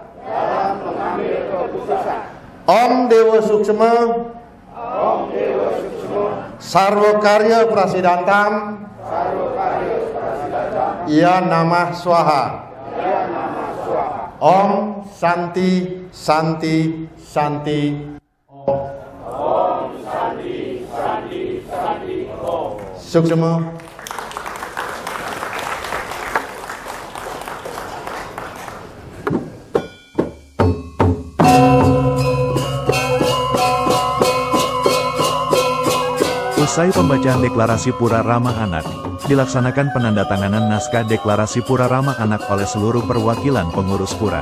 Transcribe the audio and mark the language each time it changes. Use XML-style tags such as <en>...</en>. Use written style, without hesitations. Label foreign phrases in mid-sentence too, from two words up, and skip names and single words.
<sa>Om Dewa Suksma, Sarwa Karya Prasidantam, Ya Namah Swaha. Om Santi Santi Santi Om. Om Santi Santi Santi Om.</sa> <ban>Suksema.</ban> <id>Usai pembacaan deklarasi Pura Ramah Anak, dilaksanakan penandatanganan naskah deklarasi Pura Ramah Anak oleh seluruh perwakilan pengurus Pura.</id>